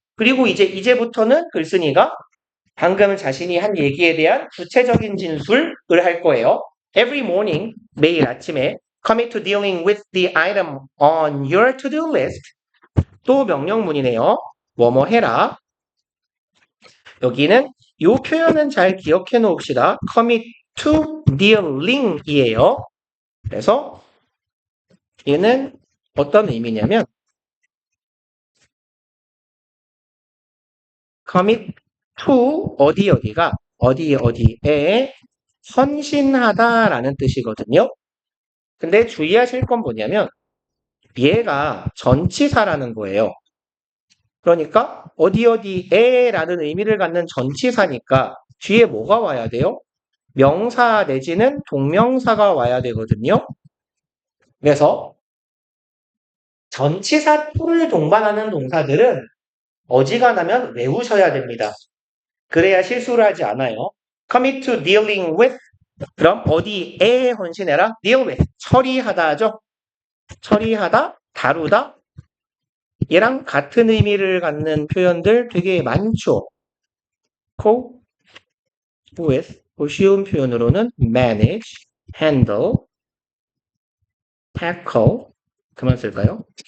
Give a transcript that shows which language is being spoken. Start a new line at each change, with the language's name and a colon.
Korean: 그리고 이제부터는 글쓴이가 방금 자신이 한 얘기에 대한 구체적인 진술을 할 거예요.
English: Every morning,
Korean: 매일 아침에
English: commit to dealing with the item on your to-do list.
Korean: 또 명령문이네요. 뭐뭐 해라. 여기는 이 표현은 잘 기억해 놓읍시다.
English: commit to dealing이에요.
Korean: 그래서 얘는 어떤 의미냐면 commit to 어디에 헌신하다라는 뜻이거든요. 근데 주의하실 건 뭐냐면 얘가 전치사라는 거예요. 그러니까 어디에라는 의미를 갖는 전치사니까 뒤에 뭐가 와야 돼요? 명사 내지는 동명사가 와야 되거든요. 그래서 전치사 to를 동반하는 동사들은 어지간하면 외우셔야 됩니다. 그래야 실수를 하지 않아요.
English: commit to dealing with
Korean: 그럼 어디에 헌신해라? deal with 처리하다죠. 처리하다, 다루다 얘랑 같은 의미를 갖는 표현들 되게 많죠.
English: cope with 쉬운 표현으로는 manage, handle, tackle
Korean: 그만 쓸까요?